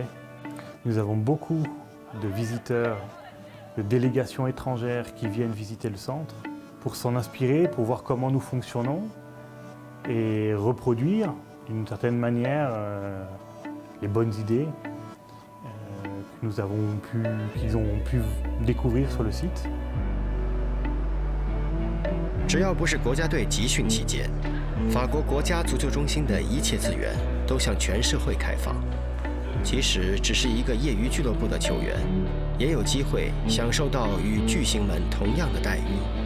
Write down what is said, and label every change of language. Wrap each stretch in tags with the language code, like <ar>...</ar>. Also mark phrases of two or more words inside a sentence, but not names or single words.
<fr>Nous avons beaucoup de visiteurs, de délégations étrangères qui viennent visiter le centre pour s'en inspirer, pour voir comment nous fonctionnons et reproduire d'une certaine manière les bonnes idées qu'ils ont pu découvrir sur le site.</fr> <zh>只要不是国家队集训期间，法国国家足球中心的一切资源都向全社会开放。即使只是一个业余俱乐部的球员，也有机会享受到与巨星们同样的待遇。</zh>